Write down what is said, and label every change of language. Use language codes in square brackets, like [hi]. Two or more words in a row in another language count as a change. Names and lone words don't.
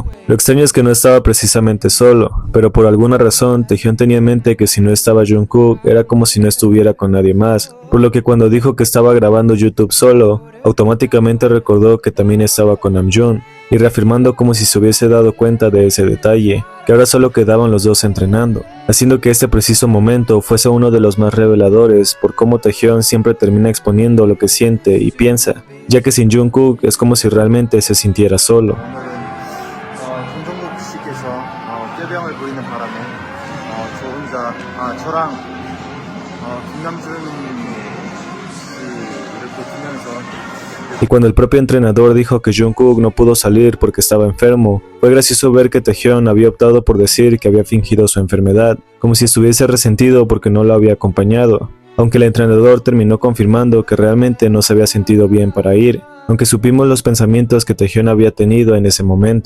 [es] Lo extraño es que no estaba precisamente solo, pero por alguna razón Taehyun tenía en mente que si no estaba Jungkook era como si no estuviera con nadie más, por lo que cuando dijo que estaba grabando YouTube solo, automáticamente recordó que también estaba con Namjoon, y reafirmando como si se hubiese dado cuenta de ese detalle, que ahora solo quedaban los dos entrenando, haciendo que este preciso momento fuese uno de los más reveladores por cómo Taehyun siempre termina exponiendo lo que siente y piensa, ya que sin Jungkook es como si realmente se sintiera solo. [ko] 김종국 씨께서 꾀병을 부리는 바람에 저 혼자 저랑 김남준 씨 이렇게 두면서 [es] Y cuando el propio entrenador dijo que Jungkook no pudo salir porque estaba enfermo, fue gracioso ver que Taehyun había optado por decir que había fingido su enfermedad, como si estuviese resentido porque no lo había acompañado, aunque el entrenador terminó confirmando que realmente no se había sentido bien para ir, aunque supimos los pensamientos que Taehyun había tenido en ese momento.